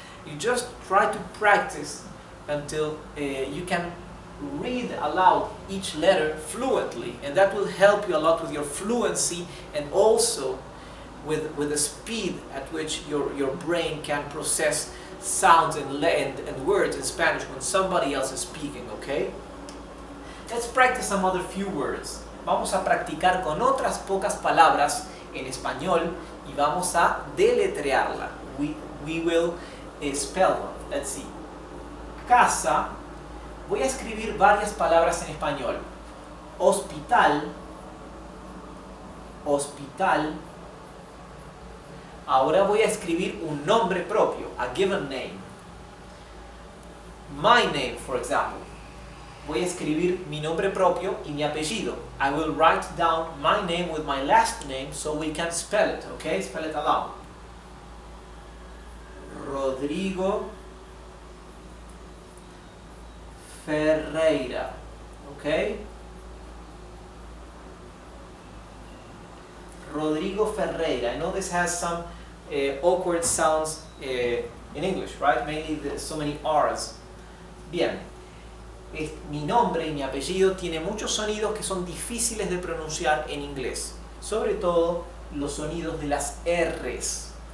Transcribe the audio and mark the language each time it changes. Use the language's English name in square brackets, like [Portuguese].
[English] You just try to practice until you can read aloud each letter fluently, and that will help you a lot with your fluency and also with the speed at which your brain can process sounds and words in Spanish when somebody else is speaking, okay? Let's practice some other few words. [Spanish] Vamos a practicar con otras pocas palabras en español y vamos a deletrearla. [English] We will spell them. Let's see. Casa. [Spanish] Voy a escribir varias palabras en español. Hospital. Hospital. Ahora voy a escribir un nombre propio, [English] a given name. My name, for example. [Spanish] voy a escribir mi nombre propio y mi apellido. [English] I will write down my name with my last name so we can spell it, okay? Spell it aloud. Rodrigo Ferreira, okay? Rodrigo Ferreira. I know this has some awkward sounds in English, right? Mainly so many R's. Bien. [Spanish] Mi nombre y mi apellido tiene muchos sonidos que son difíciles de pronunciar en inglés, sobre todo los sonidos de las R's.